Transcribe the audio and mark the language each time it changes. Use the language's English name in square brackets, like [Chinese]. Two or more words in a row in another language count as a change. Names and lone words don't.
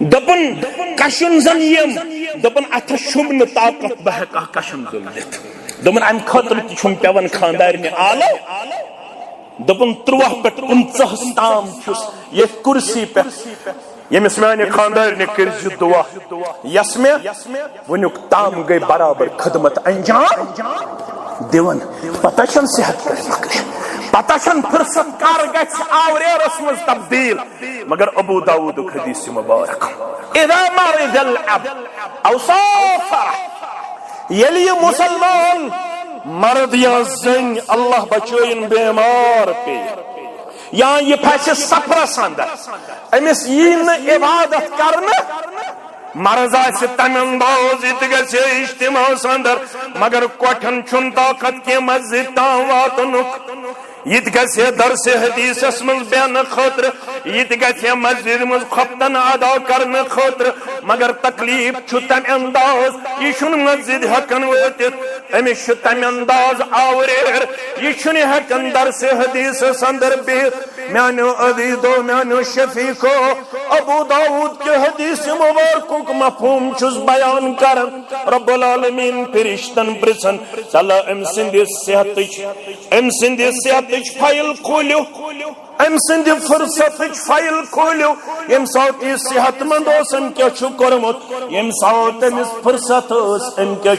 [Kashmiri] دوٚپُن کشُن زن یِم دوٚپُن اتھس چھُم نہٕ طاقت بہٕ ہٮ۪کہٕ ہا کشُن زل دِتھ دوٚپُن امہِ خٲطرٕ تہِ چھُم پٮ۪وان خاندارنہِ آلو دوٚپُن 13 پٮ۪ٹھ 15 تام چھُس ییٚتھۍ کُرسی پٮ۪ٹھ ییٚمِس میانہِ خاندارنہِ کٔرزِ دعا یس مےٚ وُنیُک تام گٔے برابر خدمت انجام دِوان پتہ چھنہٕ صحت کر مۄکلہِ پتہ چھنہٕ فرصت کر گژھِ آوریرس منٛز تبدیل مگر ابو داؤدُک حدیث مبارک [Arabic] اذا مرض العبد او سافر [Kashmiri] ییٚلہِ یہِ مُسلمان مرد یا زٔنۍ اللہ بچٲیِن بیمار پیٚیہِ یا یہ پھسہِ سفرس اندر أمِس یی نہٕ عبادت کرنہٕ مرض آسہِ تمہِ انداز یہِ تہِ گژھِ اجتماعس اندر مگر کوٹھٮ۪ن چھُنہٕ طاقت کینٛہہ مسجد تام واتنُک یہ تہِ گژھِ درسِ حدیثس منٛز بیٚہنہٕ خٲطرٕ یہ تہِ گژھِ مسجد منٛز خۄفتن ادا کرنہٕ خٲطرٕ مگر تکلیف چھُ تمہِ انداز یہِ چھُنہٕ مسجد ہٮ۪کان وٲتِتھ أمِس چھُ تمہِ انداز آوریر یہِ چھُنہٕ ہٮ۪کان درسِ حدیثس اندر بِہِتھ میانیو عزیزو میانیو شفیقو ابو داؤد کے حدیث مبارکُک مفہوم چھُس بیان کران [Arabic] رب العالمین [Kashmiri] فرشتن پرژھان چلو أمۍ سٕنٛدِ صحتٕچ فایل کھوٗلِو أمۍ سٕنٛدِ فرصتٕچ فایل کھوٗلِو ییٚمہِ ساتہٕ یہِ صحت مند اوس أمۍ کیٛاہ چھُ کوٚرمُت ییٚمہِ ساتہٕ أمِس فرصت ٲس أمۍ کیٛاہ